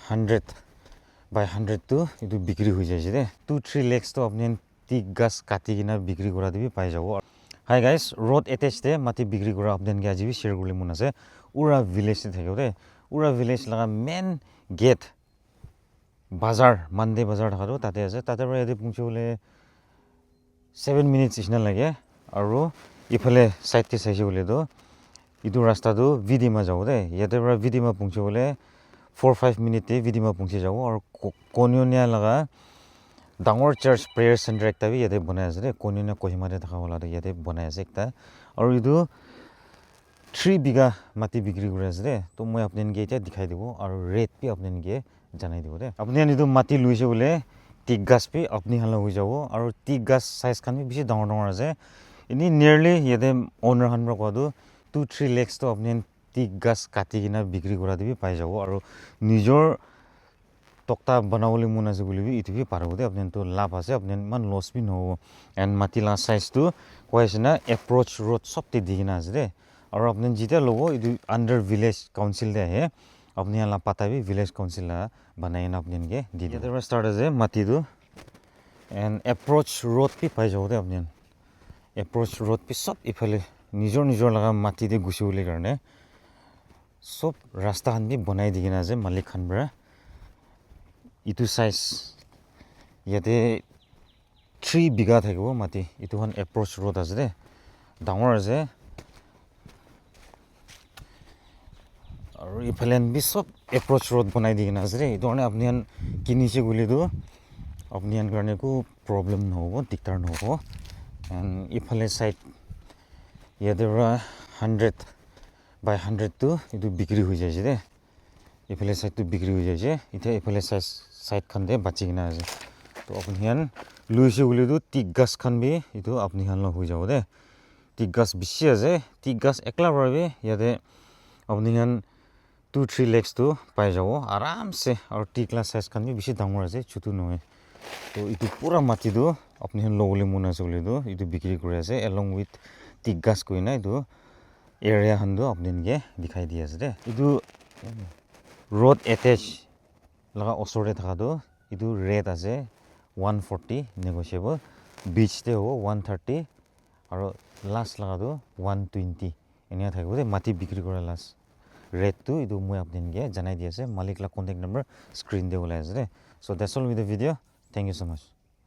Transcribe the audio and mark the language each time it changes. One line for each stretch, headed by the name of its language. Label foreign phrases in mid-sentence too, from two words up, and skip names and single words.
Naga Pidgin: 100 by 100 to itu bikri হৈ যায় যে 2-3 lakhs to apni tig gas kati kina bikri kora dibi pai jabo.
English: Hi guys,
Naga Pidgin: road attached de mati bikri kora apni ge ajibi share guli mun ase ura village te thakyo de ura village laga main gate bazar mande bazar thakado tate ase tate pra yate pungche bole 7 minutes isna lage aru ifale side te saise bole do itu rasta do vidima jabo de yate pra vidima pungche bole 4-5 minutes te vidima pungche jabo aru konyonia laga dangor church
English: prayer center
Naga Pidgin: ekta bi yate banai ase de konyonia kohima te thaka wala de yate banai ase ekta aru itu 3 biga mati bikri kori ase de to moi apni ge eta dikhai dibo aru rate bi apni ge janai dibo de apni ani tu mati luise bole tig gas bi apni hala hoi jabo aru tig gas size khan bi bishi dangor dangor ase ini nearly yate owner han pra kodu 2-3 lakhs to apni tig gas kati kina bikri kora dibi pai jabo aru nijor tokta banawole mun ase bole bi itu bi parabo de apni to lab ase apni man loss bi no and mati la size tu koisina
English: approach road
Naga Pidgin: sob te digina ase de aru apni jita logo itu under
English: village council
Naga Pidgin: de hai apni la pata bi
English: village council
Naga Pidgin: la banai na apni ge di de yate start ase mati du
English: and approach road
Naga Pidgin: bi pai jabo de apni
English: approach road
Naga Pidgin: bi sob ifale nijor laga mati de gusi bole karne sob rasta han bi banai digina ase malik khan bra itu size yate 3 biga thakibo mati itu han
English: approach road
Naga Pidgin: ase de dangor ase aru ifalen bi sob
English: approach road
Naga Pidgin: banai digina ase de itu ane apni han kinise gule do apni han karne ko problem no hobo diktar no hobo and ifale side yate ra 100 by 100 to itu bikri hoi jai de ifale side to bikri hoi jai ite ifale side khan de bachi gina ase to apni han luise gule do tig gas khan bi itu apni han lo hoi jabo de tig gas bishi ase tig gas ekla bra bi yate apni han 2-3 lakhs to pai jabo aram se aru tig la size khan bi bishi dangor ase chutu noe to itu pura mati do apni han logole mun ase bole do itu bikri kori ase
English: along with
Naga Pidgin: tig gas koina itu area han do apni ge dikhai di ase de itu
English: road attach
Naga Pidgin: laga osore thaka do itu rate ase 140 negotiable beach te ho 130 aru last laga do 120 enia thakibo de mati bikri kora last rate tu itu moi apni ge janai di ase malik la
English: contact number
Naga Pidgin: screen de olai ase de
English: so that's all with the video thank you so much